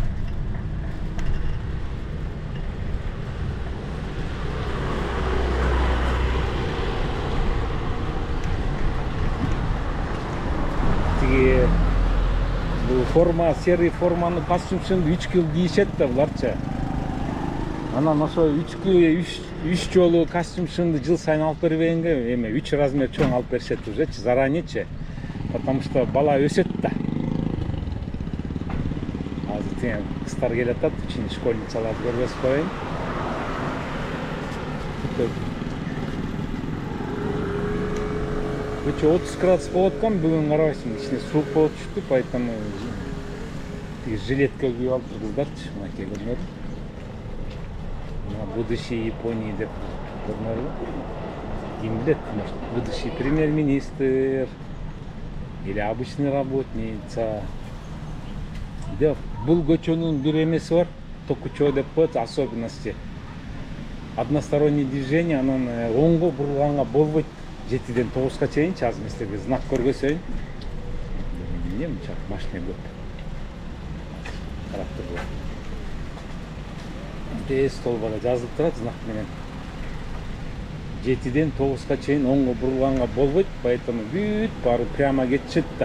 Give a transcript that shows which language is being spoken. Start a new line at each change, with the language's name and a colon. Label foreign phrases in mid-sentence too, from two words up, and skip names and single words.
Kyrgyz: Тиги бул форма, серый форманы костюмчун 3 жыл кийишет да буларчы. Анан ошо 3 жолу костюмчунду жыл сайын алып бербегенге эме 3 размер чоң алып беришет ужечи, заранечи.
Russian: Потому что
Kyrgyz: бала өсөт да. Азыр тең кыздар келатат, ичине школьницаларды көргөзүп коеюн. Өчө 30 градус болуп аткан, бүгүн карабайсың, ичине суук болуп түштү, поэтому жилетка кийип алып кыздарчы, мынакей көрүнөр.
Russian: Будущий Японии
Kyrgyz: деп көрүнөрбү? Ким билет,
Russian: может, будущий премьер-министр или обычный работница. Деп бул көчөнүн бир эмеси бар, Токучо деп коет, особенности. односторонний движение,
Kyrgyz: анан оңго бурулганга болбойт. 7-ден 9-га чейинчи азыр мен силерге знак көргөзөйүн. Эмне мынча машина көп. Карап туруңар. Тез столбада жазылып турат знак менен. 7-ден 9-га чейин оңго бурулганга болбойт, поэтому бүт баары прямо кетишет да.